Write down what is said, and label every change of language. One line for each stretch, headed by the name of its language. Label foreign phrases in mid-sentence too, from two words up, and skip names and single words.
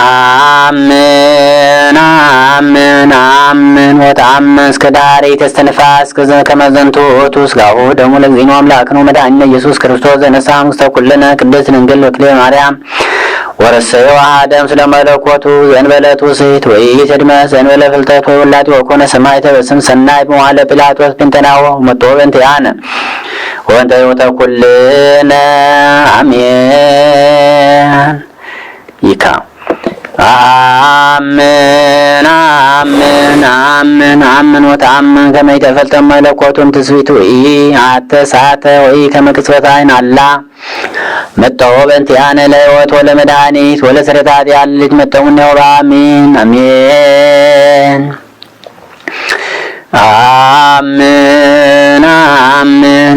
Geez: አምን አምን አምን ወተአምን እስከ ዳሬተ እስትንፋስ ከመ ዘንቱ ውእቱ ሥጋሁ ወደሙ ለእግዚእነ አምላክነ ወመድኃኒነ ኢየሱስ ክርስቶስ ዘነሣ ውስተ ኩልነ ቅድስት ድንግል ወክልኤ ማርያም ወረሰዮ አሐደም ስለ መለኮቱ ዘእንበለ ትውስት ወኢትድመት ዘእንበለ ፍልጠት ወውላጤ ወኮነ ሰማዕተ በስም ሰናይ በመዋዕለ ጲላጦስ ጴንጠናዎ ወመጥቶ በእንቲአነ ወእንተ ሕይወተ ኩልነ አሜን ይካ አምን አምን አምን አምን ወተአምን ከመ ይተፈልጠ መለኮቱን ትስብእት አተሳተ ከመ ቅጽበተ ዓይን አላ መጥቶ በእንቲአነ ለሕይወት ወለመድኃኒት ወለስርየተ ኃጢአት ልጅ መጥቶ እምኔሁ በአሜን አሜን አምን አምን